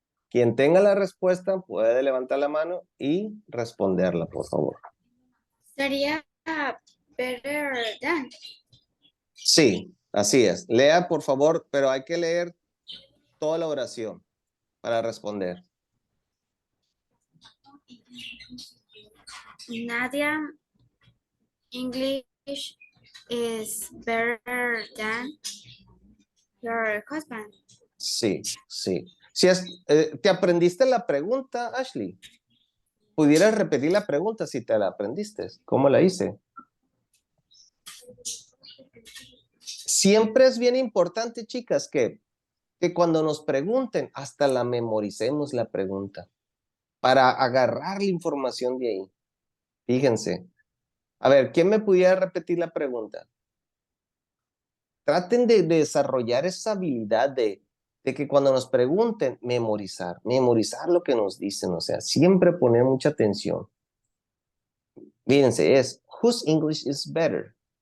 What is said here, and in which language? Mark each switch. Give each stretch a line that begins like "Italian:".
Spanish: Quien tenga la respuesta puede levantar la mano y responderla, por favor. Sería
English: better than.
Spanish: Sí, así es. Lea, por favor, pero hay que leer toda la oración para responder.
English: Nadia English is better than your husband.
Spanish: Sí, sí. Si ¿te aprendiste la pregunta, Ashley? ¿Pudieras repetir la pregunta si te la aprendiste? ¿Cómo la hice? Siempre es bien importante, chicas, que cuando nos pregunten, hasta la memoricemos la pregunta para agarrar la información de ahí. Fíjense. A ver, ¿quién me pudiera repetir la pregunta? Traten de desarrollar esa habilidad de de que cuando nos pregunten, memorizar lo que nos dicen, o sea, siempre poner mucha atención. Fíjense, es,
English: whose English is better?